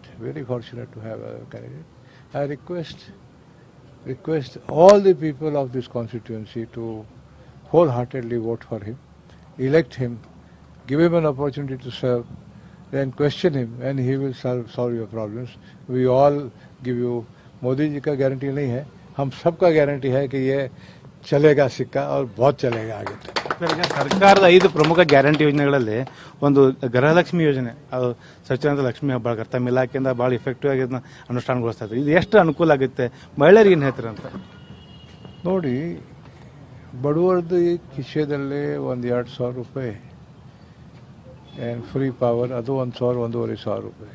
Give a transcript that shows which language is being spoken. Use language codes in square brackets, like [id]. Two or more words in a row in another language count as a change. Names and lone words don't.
[en] Very fortunate to have our candidate. I request all the people of this constituency to wholeheartedly vote for him, elect him, give him an opportunity to serve, then question him and he will solve your problems. We all give you, [hi] मोदी जी का गारंटी नहीं है, हम सबका गारंटी है कि ये चलेगा सिक्का और बहुत चलेगा आगे तक. [kn] ಸರ್ಕಾರದ 5 ಪ್ರಮುಖ ಗ್ಯಾರಂಟಿ ಯೋಜನೆಗಳಲ್ಲಿ ಒಂದು ಗೃಹಲಕ್ಷ್ಮಿ ಯೋಜನೆ, ಅದು ಸಚಿವ ಲಕ್ಷ್ಮೀ ಹೆಬ್ಬಾಳ್ಕರ್ ತಮ್ಮ ಇಲಾಖೆಯಿಂದ ಭಾಳ ಇಫೆಕ್ಟಿವ್ ಆಗಿ ಅದನ್ನ ಅನುಷ್ಠಾನಗೊಳಿಸ್ತಾ ಇದ್ದಾರೆ. ಇದು ಎಷ್ಟು ಅನುಕೂಲ ಆಗುತ್ತೆ, ಮಹಿಳೆಯರಿಗೆ ಏನು ಹೇಳ್ತಾರೆ ಅಂತ ನೋಡಿ. ಬಡವರದ್ದು ಈ ಕಿಶೆದಲ್ಲೇ ಒಂದು 2,000 ರೂಪಾಯಿ [en] and free power, [kn] ಅದು 1,000-1,500 ರೂಪಾಯಿ.